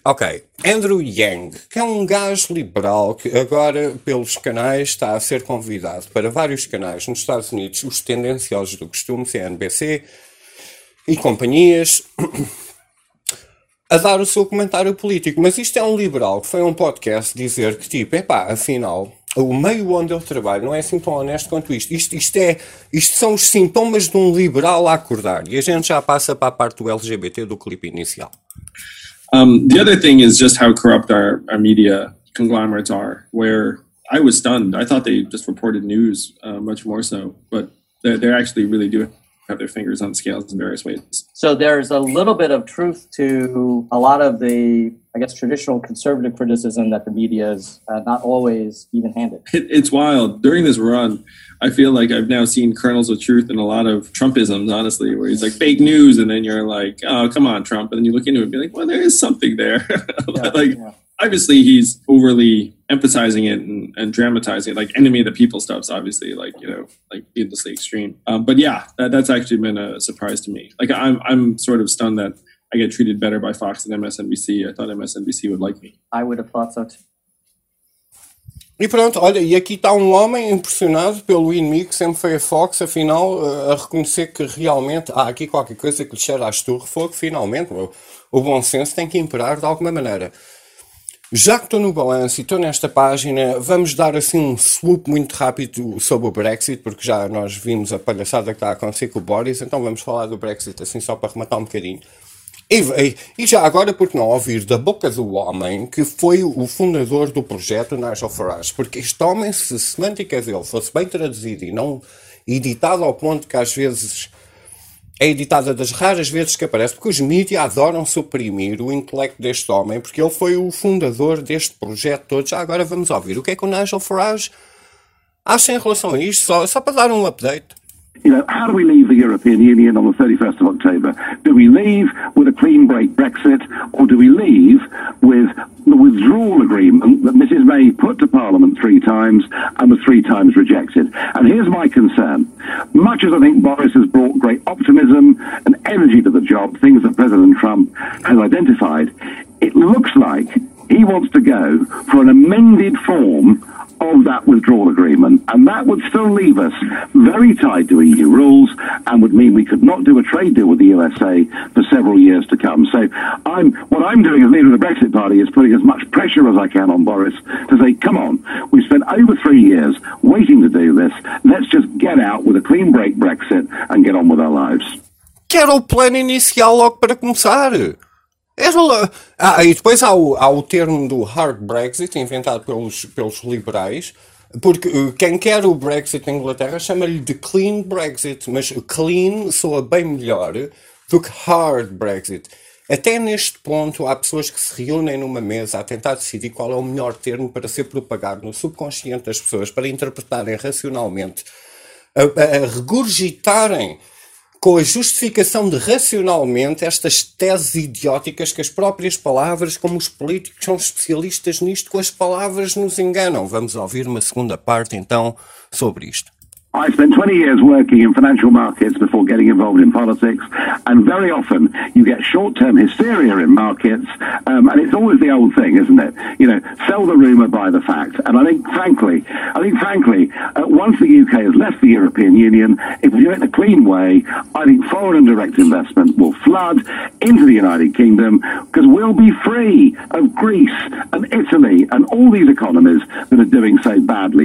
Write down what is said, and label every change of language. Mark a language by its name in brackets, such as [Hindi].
[Portuguese] Ok, Andrew Yang, que é um gajo liberal que agora pelos canais está a ser convidado para vários canais nos Estados Unidos, os tendenciosos do costume, CNBC e companhias, a dar o seu comentário político. Mas isto é um liberal que foi a um podcast dizer que tipo, epá, afinal, o meio onde eu trabalho não é assim tão honesto quanto isto. Isto são os sintomas de um liberal a acordar. E a gente já passa para a parte do LGBT do clipe inicial. [English] The other thing is just how corrupt our media conglomerates are, where I was stunned. I thought they just reported news much more so, but they're actually really doing have their fingers on scales in various ways. So there's a little bit of truth to a lot of the, I guess, traditional conservative criticism that the media is not always even-handed. It's wild. During this run, I feel like I've now seen kernels of truth in a lot of Trumpisms, honestly, where he's like, fake news, and then you're like, oh, come on, Trump. And then you look into it and be like, well, there is something there. Obviously, he's overly emphasizing it and dramatizing it, like enemy of the people stuff's obviously, like, you know, like endlessly extreme. But yeah, that's actually been a surprise to me. Like, I'm sort of stunned that I get treated better by Fox than MSNBC. I thought MSNBC would like me. I would have thought so too. [Portuguese] E pronto, olha, e aqui está um homem impressionado pelo inimigo, sempre foi a Fox, afinal, a reconhecer que realmente há aqui qualquer coisa que lhe cheira a esturro, fogo, finalmente, o bom senso tem que imperar de alguma maneira. Já que estou no balanço e estou nesta página, vamos dar assim um swoop muito rápido sobre o Brexit, porque já nós vimos a palhaçada que está a acontecer com o Boris, então vamos falar do Brexit assim só para rematar um bocadinho. E já agora, porque não ouvir da boca do homem que foi o fundador do projeto Nigel Farage, porque este homem, se a semântica dele fosse bem traduzida e não editada ao ponto que às vezes é editada das raras vezes que aparece, porque os mídias adoram suprimir o intelecto deste homem, porque ele foi o fundador deste projeto todo. Já agora vamos ouvir o que é que o Nigel Farage acha em relação a isto, só para dar um update. [English] You know, how do we leave the European Union on the 31st of October? Do we leave with a clean break Brexit, or do we leave with the withdrawal agreement that Mrs. May put to Parliament three times and was three times rejected? And here's my concern. Much as I think Boris has brought great optimism and energy to the job, things that President Trump has identified, it looks like he wants to go for an amended form of that withdrawal agreement, and that would still leave us very tied to EU rules and would mean we could not do a trade deal with the USA for several years to come. So what I'm doing as leader of the Brexit Party is putting as much pressure as I can on Boris to say, come on, we've spent over 3 years waiting to do this, let's just get out with a clean break Brexit and get on with our lives. [Portuguese] Quero o plano inicial logo para começar. E depois há o termo do hard Brexit, inventado pelos liberais, porque quem quer o Brexit na Inglaterra chama-lhe de clean Brexit, mas clean soa bem melhor do que hard Brexit. Até neste ponto há pessoas que se reúnem numa mesa a tentar decidir qual é o melhor termo para ser propagado no subconsciente das pessoas, para interpretarem racionalmente, a regurgitarem com a justificação de racionalmente estas teses idióticas que as próprias palavras, como os políticos são especialistas nisto, com as palavras nos enganam. Vamos ouvir uma segunda parte, então, sobre isto. [English] I spent 20 years working in financial markets before getting involved in politics, and very often you get short-term hysteria in markets, and it's always the old thing, isn't it? You know, sell the rumour, buy the fact. And I think frankly, once the UK has left the European Union, if we do it in a clean way, I think foreign and direct investment will flood into the United Kingdom, because we'll be free of Greece and Italy and all these economies that are doing so badly.